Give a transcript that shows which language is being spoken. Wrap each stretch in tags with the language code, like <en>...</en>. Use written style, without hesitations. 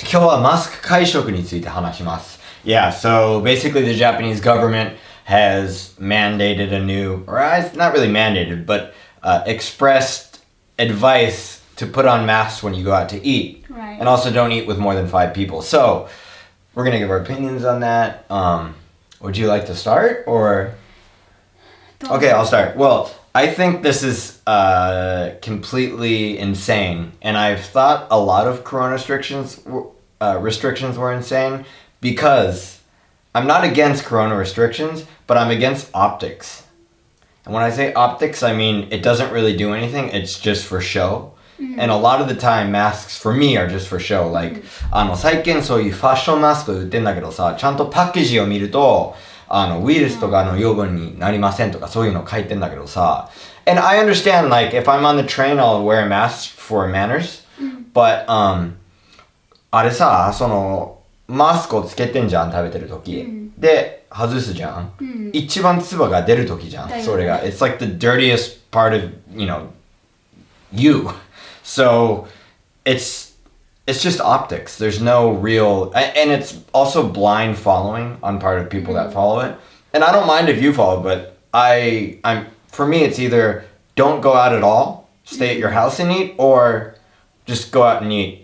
<ja>今日はマスク会食について話します。</ja> <en>Yeah, so basically the Japanese government has mandated a new, or it's not really mandated, but expressed advice to put on masks when you go out to eat. Right. And also don't eat with more than 5 people. So we're going to give our opinions on that. Would you like to start or? Okay, I'll start. Well, I think this is completely insane, and I've thought a lot of corona restrictions were insane because I'm not against corona restrictions, but I'm against optics. And when I say optics, I mean it doesn't really do anything, it's just for show. And a lot of the time masks for me are just for show.</en> <ja>Like 最近そういうファッションマスク売ってんだけどさ、ちゃんとパッケージを見るとウイルスとかの養分になりませんとかそういうの書いてんだけどさ。</ja> <en>And I understand, like, if I'm on the train, I'll wear a mask for manners.</en> <ja>But, あれさ、その、マスクをつけてんじゃん、食べてる時。で、外すじゃん。一番唾が出る時じゃん、それが。</ja> <en>It's like the dirtiest part of, you. So, it's just optics. There's no real, and it's also blind following on part of people that follow it. And I don't mind if you follow, but for me, it's either don't go out at all, stay at your house and eat, or just go out and eat.</en>